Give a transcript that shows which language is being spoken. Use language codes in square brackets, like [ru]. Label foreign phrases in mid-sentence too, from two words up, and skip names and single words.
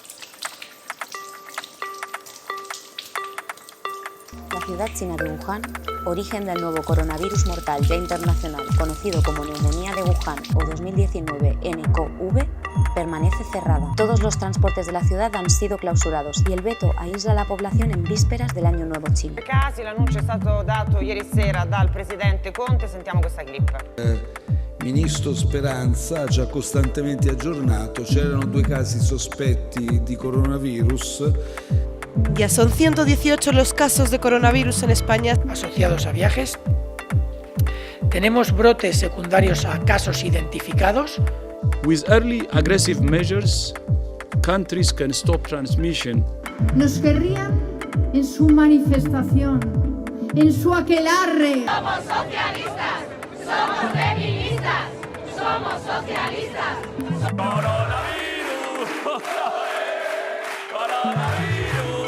[es] La ciudad china de Wuhan, origen del nuevo coronavirus mortal ya internacional, conocido como neumonía de Wuhan o 2019 nCoV, permanece cerrada. Todos los transportes de la ciudad han sido clausurados y el veto aísla a la población en vísperas del Año Nuevo chino. [it] L'annuncio è stato dato ieri sera dal presidente Conte, sentiamo questa clip. Ministro Speranza ha già costantemente aggiornato, c'erano 2 casi sospetti di coronavirus. [es] Ya son 118 los casos de coronavirus en España asociados a viajes. Tenemos brotes secundarios a casos identificados. [en] With early aggressive measures, countries can stop transmission. [es] Nos querrían en su manifestación, en su aquelarre. Somos socialistas, somos feministas, somos socialistas. ¡Coronavirus! ¡Coronavirus!